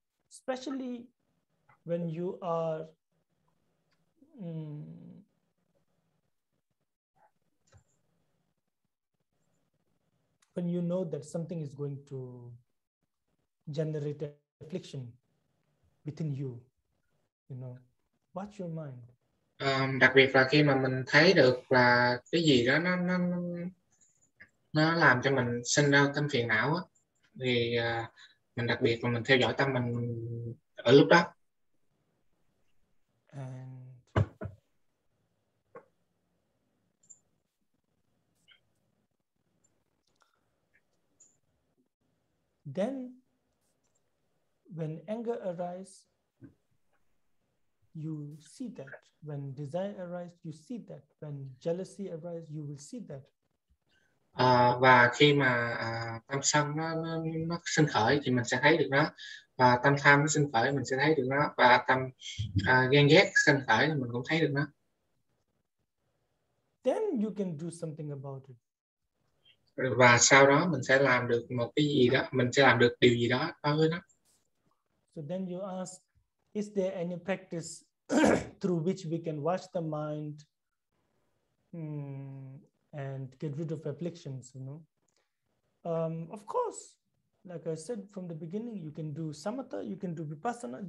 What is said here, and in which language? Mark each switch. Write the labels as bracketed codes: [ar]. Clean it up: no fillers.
[en] Especially when you are when you know that something is going to generate affliction within you know, watch your mind. [vi] Đặc biệt là khi mà mình thấy được là cái gì đó nó làm cho mình sinh ra tâm phiền não á, thì mình đặc biệt là mình theo dõi tâm mình ở lúc đó. [en] And then when anger arises, you see that. When desire arises, you see that. When jealousy arises, you will see that. [vi] Và khi mà tâm sân nó sinh khởi thì mình sẽ thấy được nó, và tâm tham nó sinh khởi mình sẽ thấy được nó, và tâm ghen ghét sinh khởi thì mình cũng thấy được nó. [en] Then you can do something about it. [vi] Và sau đó mình sẽ làm được một cái gì đó, mình sẽ làm được điều gì đó đối với nó. [en] So then you ask, is there any practice through which we can watch the mind and get rid of afflictions, you know? Of course, like I said from the beginning, you can do samatha, you can do vipassana.